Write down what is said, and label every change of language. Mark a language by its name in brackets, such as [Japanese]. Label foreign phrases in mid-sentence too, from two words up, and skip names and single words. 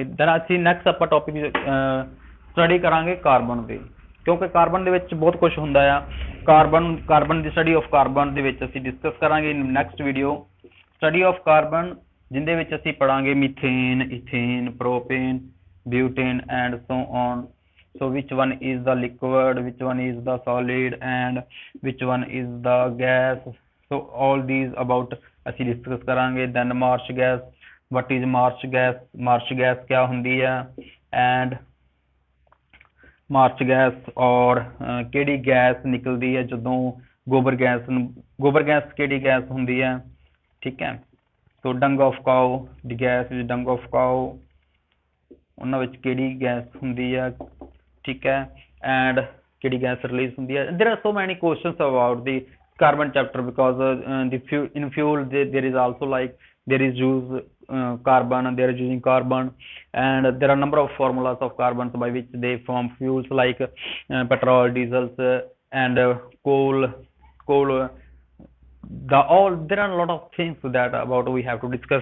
[Punjabi] ਦੈਨ ਅਸੀਂ ਨੈਕਸਟ ਆਪਾਂ [English] topic study [Punjabi] ਕਰਾਂਗੇ ਕਾਰਬਨ ਦੇ, ਕਿਉਂਕਿ ਕਾਰਬਨ ਦੇ ਵਿੱਚ ਬਹੁਤ ਕੁਝ ਹੁੰਦਾ ਆ। ਕਾਰਬਨ ਦੀ [English] study of carbon [Punjabi] ਦੇ ਵਿੱਚ ਅਸੀਂ ਡਿਸਕਸ ਕਰਾਂਗੇ [English] next video, study of carbon, [Punjabi] ਜਿੰਦੇ ਵਿੱਚ ਅਸੀਂ ਪੜਾਂਗੇ [English] methane, ethane, propane, butane and so on. So which one is the liquid, which one is the solid and which one is the gas, so all these about [Punjabi] ਅਸੀਂ ਡਿਸਕਸ ਕਰਾਂਗੇ। [English] then marsh gas, what is marsh gas [Punjabi] ਕਿਆ ਹੁੰਦੀ ਹੈ, [English] and marsh gas [Punjabi] ਔਰ ਕਿਹੜੀ ਗੈਸ ਨਿਕਲਦੀ ਹੈ ਜਦੋਂ ਗੋਬਰ ਗੈਸ ਕਿਹੜੀ ਗੈਸ ਹੁੰਦੀ ਹੈ, ਠੀਕ ਹੈ। [English] so dung of cow, the gas is dung of cow, [Punjabi] ਉਹਨਾਂ ਵਿੱਚ ਕਿਹੜੀ ਗੈਸ ਹੁੰਦੀ ਹੈ, ਠੀਕ ਹੈ। ਐਂਡ ਕਿਹੜੀ ਗੈਸ ਰਿਲੀਜ਼ ਹੁੰਦੀ ਹੈ। [English] there are so many questions about the carbon chapter because in fuel there is also like there is carbon, they are using carbon, and there are number of formulas of carbons by which they form fuels like petrol, diesels and coal there are a lot of things that about we have to discuss.